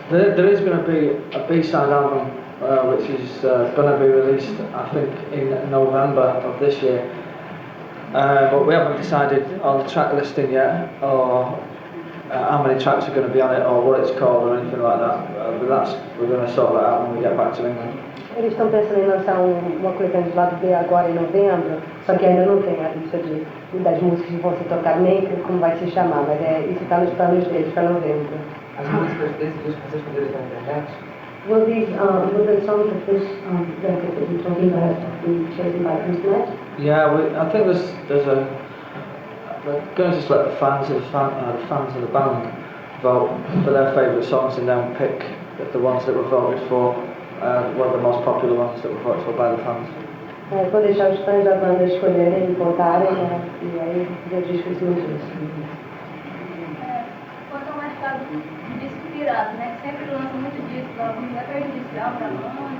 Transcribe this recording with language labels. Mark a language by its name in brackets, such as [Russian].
[English] There is going to be a B-side album, which is going to be released, I think, in November of this year. But we haven't decided on the track listing yet, or how many tracks are going to be on it, or what it's called, or anything like that. But we're going to sort that out when we get back to England. [Portuguese] Eles estão pensando em lançar uma coletânea de lado B agora em novembro, só que ainda não tem a lista das músicas que vão ser tocadas, nem como vai se chamar, mas isso está nos planos deles para novembro. As músicas desse disco vocês poderiam estar na internet? [English] Will the songs of this record that you're talking about be chosen by the internet? Yeah, I think there's going to just let the fans of the band vote for their favourite songs and then pick the ones that were voted for, one of the most popular ones that were voted for by the fans. [Portuguese] Vou deixar os fãs da banda escolherem e votarem, né? E aí fazer discos juntos. Quanto ao mercado de disco pirata, né? Que sempre lança muito disco, algum é prejudicial para a banda.